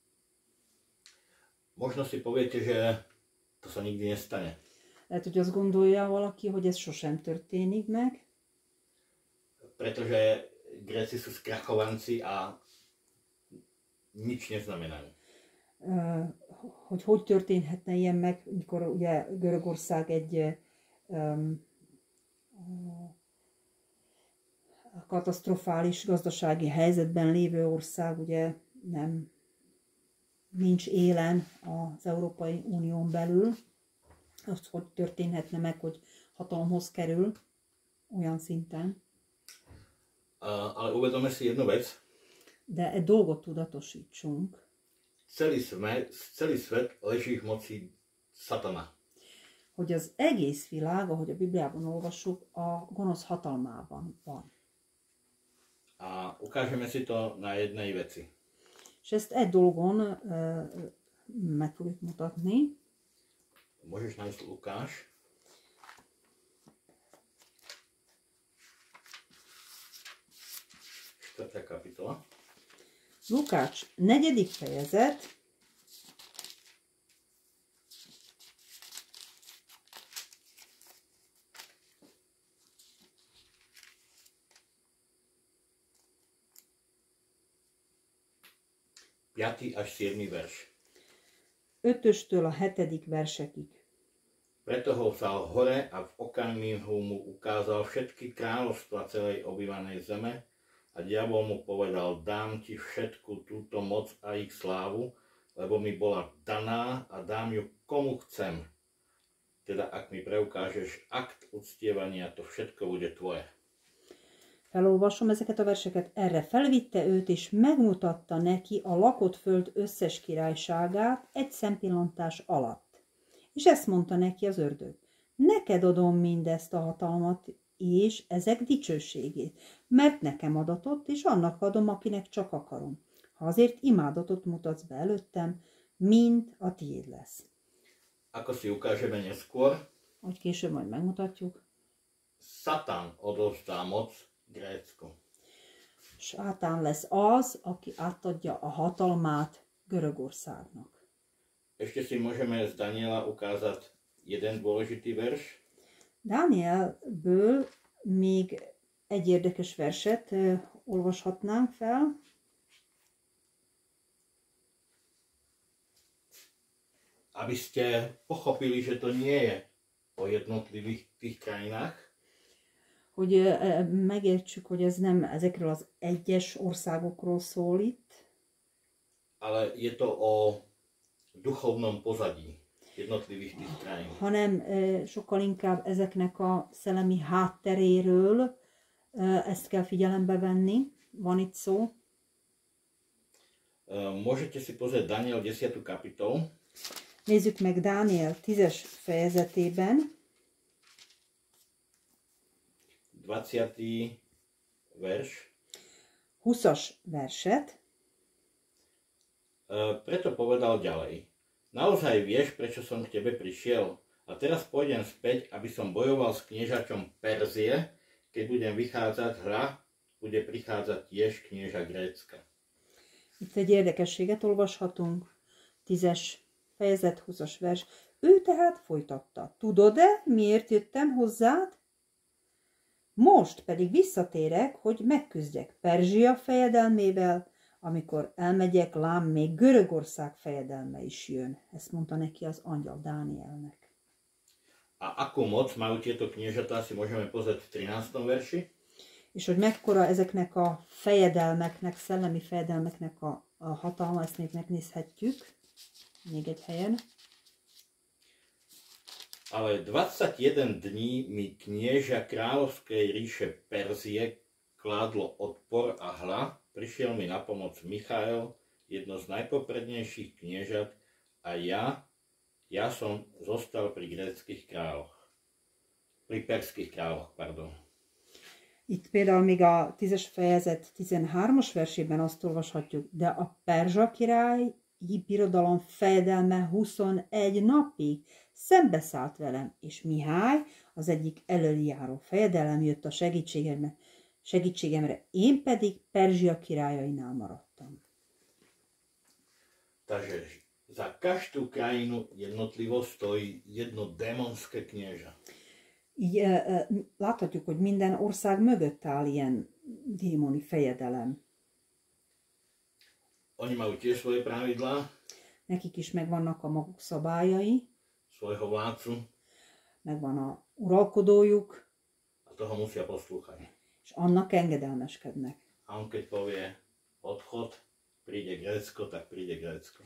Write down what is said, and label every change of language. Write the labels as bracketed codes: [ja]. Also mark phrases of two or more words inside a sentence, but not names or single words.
[sk] Možno si poviete, že to sa nikdy nestane. [hu] Lehet, hogy azt gondolja valaki, hogy ez sosem történik meg, [sk] pretože Gréci sú skrachovanci a nič neznamenajú. [hu] Hogy történhetne ilyen meg, mikor ugye Görögország egy katasztrofális gazdasági helyzetben lévő ország, ugye nincs élen az Európai Unión belül. Az hogy történhetne meg, hogy hatalomhoz kerül olyan szinten. [sk] Ale uvedome si jednu vec. [hu] De egy dolgot tudatosítsunk. [sk] Celý svet leží v moci satana. [hu] Hogy az egész világ, ahogy a Bibliában olvassuk, a gonosz hatalmában van. [sk] A ukážeme si to na jednej veci. [hu] És ezt egy dolgon meg fogjuk mutatni. [sk] Môžeš nájsť Lukáš. Štvrtá kapitola. [hu] Lukács 4. fejezet. [sk] Piatý až 7. verš. [hu] 5-től a 7. versekig. [sk] Preto ho vzal hore a v okamihu mu ukázal všetky kráľovstva celej obývanej zeme a diabol mu povedal, dám ti všetku túto moc a ich slávu, lebo mi bola daná a dám ju komu chcem. Teda ak mi preukážeš akt uctievania, to všetko bude tvoje. [hu] Felolvasom ezeket a verseket. Erre felvitte őt, és megmutatta neki a lakott föld összes királyságát egy szempillantás alatt. És ezt mondta neki az ördög. Neked adom mindezt a hatalmat, és ezek dicsőségét, mert nekem adatott, és annak adom, akinek csak akarom. Ha azért imádatot mutatsz be előttem, mind a tiéd lesz. [sk] Ako si ukážeme neskôr, [hu] Hogy később majd megmutatjuk. [sk] Satan odovzdá moc Grécku. [hu] Sátán lesz az, aki átadja a hatalmát Görögországnak. [sk] Ešte si môžeme z Daniela ukázať jeden dôležitý verš. [hu] Dánielből még egy érdekes verset olvashatnánk fel. [sk] Aby ste pochopili, že to nie je o jednotlivých tých krajinách. [hu] hogy megértsük, hogy ez nem ezekről az egyes országokról szól itt, [sk] ale je to o duchovnom pozadí jednotlivých tých krajín. [hu] hanem sokkal inkább ezeknek a szellemi hátteréről ezt kell figyelembe venni. Van itt szó. [sk] Môžete si pozrieť Daniel 10. kapitolu. [hu] Nézzük meg Dániel 10. fejezetében. [sk] 20. verš. [hu] 20. verset. [sk] Preto povedal ďalej. Naozaj vieš, prečo som k tebe prišiel? A teraz pôjdem späť, aby som bojoval s kniežačom Perzie. Keď budem vychádzať, bude prichádzať tiež knieža Grécka. [hu] Itt egy érdekességet olvashatunk. 10. fejezet, 20-as vers. Ő tehát folytatta. Tudod-e, miért jöttem hozzád? Most pedig visszatérek, hogy megküzdjek Perzsia fejedelmével, amikor elmegyek, lám még Görögország fejedelme is jön. Ezt mondta neki az angyal Dánielnek. [sk] A akú moc majú tieto kniežatá, si môžeme pozrieť v 13. verši. [hu] És hogy mekkora ezeknek a fejedelmeknek, szellemi fejedelmeknek a hatalma, ezt még megnézhetjük. Még egy helyen. [sk] Ale 21 dní mi knieža kráľovskej ríše Perzie kládlo odpor a prišiel mi na pomoc Michael, jedno z najpoprednejších kniežat, a ja som zostal pri gréckých kráľoch. Pri perských kráľoch, pardon. [hu] Itt például még a 10-es fejezet 13-as versében azt olvashatjuk, de a perzsa királyi birodalom fejedelme 21 napig szembeszállt velem, és Mihály, az egyik előjáró fejedelem jött a segítségemre, én pedig Perzsia királyainál maradtam. [sk] Takže za každú krajinu jednotlivo stojí jedno démonské knieža. [hu] Így láthatjuk, hogy minden ország mögött áll ilyen démoni fejedelem. [sk] Oni majú tiež svoje pravidlá. [hu] Nekik is megvannak a maguk szabályai. [sk] Svojho vládcu. [hu] Megvan a uralkodójuk. [sk] A toho musia poslúchať. [hu] És annak engedelmeskednek. [sk] A on keď povie odchod, príde Grécko, tak príde Grécko.